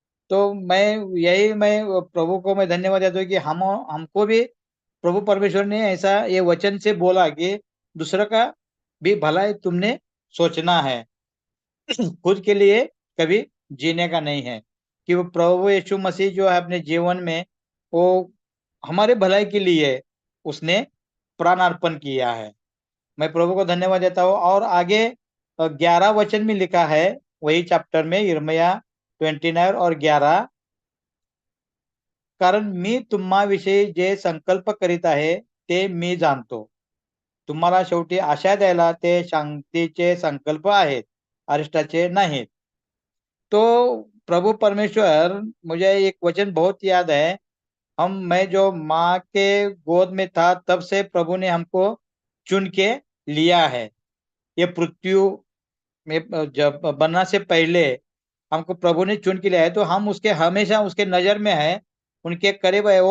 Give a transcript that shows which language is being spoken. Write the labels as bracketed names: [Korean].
[Hindi] तो मैं प्रभु को मैं धन्यवाद देता हूँ कि हमको भी प्रभु परमेश्वर ने ऐसा ये वचन से बोला कि दूसरे का भी भला तुमने सोचना है, खुद के लिए कभी जीने का नहीं है। कि वो प्रभु यीशु मसीह जो है अपने जीवन में वो हमारे भलाई के लिए उसने प्राण अर्पण किया है। मैं प्रभु को धन्यवाद देता हूँ। और आगे 11 वचन में लिखा है वही चैप्टर में, यिर्मयाह 29 और 11, [Marathi] कारण मी तुम्हाविषयी जे संकल्प करीत आहे ते मी जाणतो, तुम्हाला शेवटी आशा द्यायला ते शांतीचे संकल्प आहेत, अरिष्टाचे नाहीत। [Hindi] तो प्रभु परमेश्वर, मुझे एक वचन बहुत याद है, मैं जो माँ के गोद में था तब से प्रभु ने हमको चुन के लिया है। ये पृथ्वी में जब बनना से पहले हमको प्रभु ने चुन के लिया है, तो हम उसके हमेशा उसके नजर में है, उनके करीब है।